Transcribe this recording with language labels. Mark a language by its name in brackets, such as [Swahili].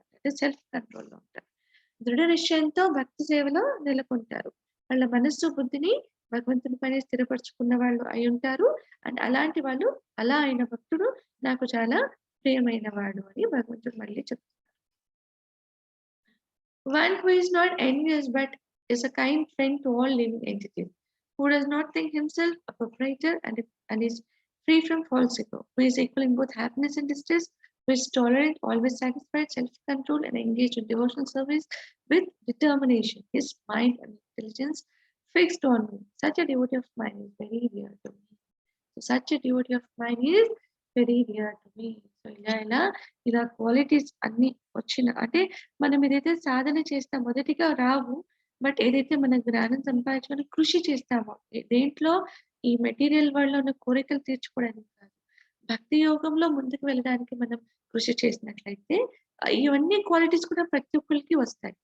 [Telugu] అంటే సెల్ఫ్ కంట్రోల్‌లో ఉంటారు. దృఢ నిశ్చయంతో భక్తి సేవలో నెలకొంటారు. వాళ్ళ మనస్సు, బుద్ధిని భగవంతుని పైనే స్థిరపరుచుకున్న వాళ్ళు అయ్యుంటారు. అండ్ అలాంటి వాళ్ళు అలా అయిన భక్తుడు నాకు చాలా ప్రియమైన వాడు అని భగవంతుడు మళ్ళీ చెప్తారు. [English] One who is not envious but is a kind friend to all living entities, who does not think himself a proprietor and is free from false ego, who is equal in both happiness and distress, who is tolerant, always satisfied, self-controlled, and engaged in devotional service with determination. His mind and intelligence fixed on me. Such a devotee of mine is very dear to me. So such a devotee of mine is very dear to me. [Telugu] So ఇలా qualities అన్నీ అంటే మనం ఏదైతే సాధన చేస్తామో మొదటిగా రావు. But ఏదైతే మన జ్ఞానం సంపాదించుకొని కృషి చేస్తామో దేంట్లో ఈ మెటీరియల్ వరల్డ్‌లో ఉన్న కోరికలు తీర్చుకోవడానికి కాదు. భక్తి యోగంలో ముందుకు వెళ్ళడానికి మనం కృషి చేసినట్లయితే ఇవన్నీ క్వాలిటీస్ కూడా ప్రతి ఒక్కళ్ళకి వస్తాయి.